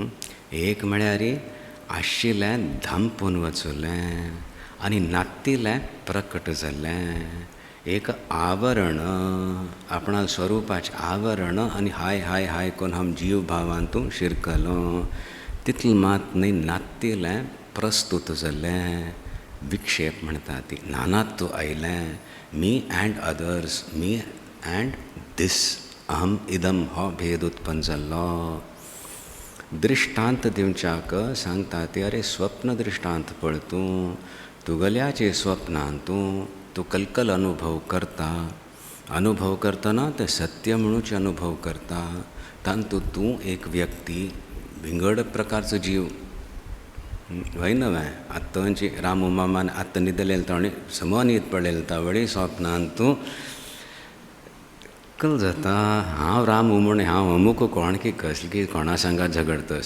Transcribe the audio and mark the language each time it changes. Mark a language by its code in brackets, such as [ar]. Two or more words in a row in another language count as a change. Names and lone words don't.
[kok] एक म्हळ्यार आशिल्लें धांपून वचुलें आनी नातिल्लें प्रकट जाल्लें एक आवरण आपणा स्वरुपाचें आवरण आनी हाय हाय हाय करून हम जीव भावांतू शिरकलो तितलें मात न्ही नातिल्लें प्रस्तुत जाल्लें विक्षेप म्हणटा ती नानात्व आयलें [en] me and others me and this [sa] अहम इदम [kok] हो भेद उत्पन्न जाल्लो दृश्टांत दिवच्याक सांगता ती अरे स्वप्न दृश्टांत पळ तूं तुगल्याचे स्वप्नांत तूं कलकल अनुभव करतना ते सत्य म्हणूच अनुभव करता तांतू तूं एक व्यक्ती विंगड प्रकारचो जीव वय नवे आत्तांची रामू मामान आत्ता न्हिदलेले ताणें समनीत पडलेले तावडी स्वप्नांत तूं कल जाता हांव रामू म्हण हांव अमूक कोण की कसली की कोणा सांगात झगडता अशें